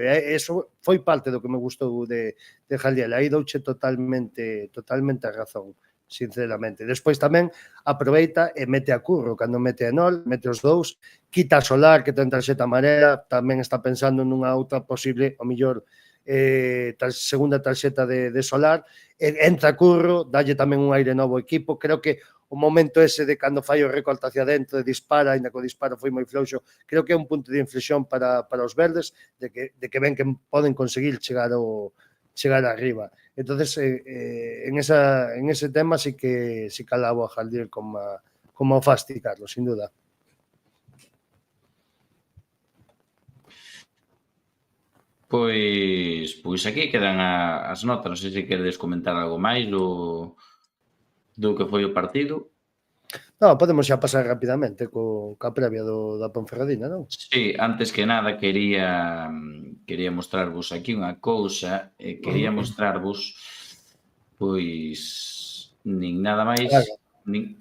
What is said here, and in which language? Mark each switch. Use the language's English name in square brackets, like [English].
[Galician] E eso foi parte do que me gustou de Jaldiel. Aí douche totalmente a razón, sinceramente. Despois tamén aproveita e mete a Curro, cando mete a Enol, mete os dous, quita a Solar, que ten tarxeta amarela, tamén está pensando nunha outra posible, o mellor, segunda tarxeta de Solar, entra Curro, dalle tamén un aire novo ao equipo. Creo que o momento ese de cando fai o recorte hacia dentro e dispara, ainda que o disparo foi moi flouxo, creo que é un punto de inflexión para os verdes, de que ven que poden conseguir chegar arriba. [Spanish] Entonces, en ese tema sí que alabo a Jaldiel como a Fasti, Carlos, sin duda. [Galician] Pois aquí quedan as notas. Non sei se queredes comentar algo máis do que foi o partido. Non, podemos xa pasar rapidamente ca previa da Ponferradina, non? Sí, antes que nada quería mostrarvos aquí unha cousa, quería mostrarvos pois nin nada máis nin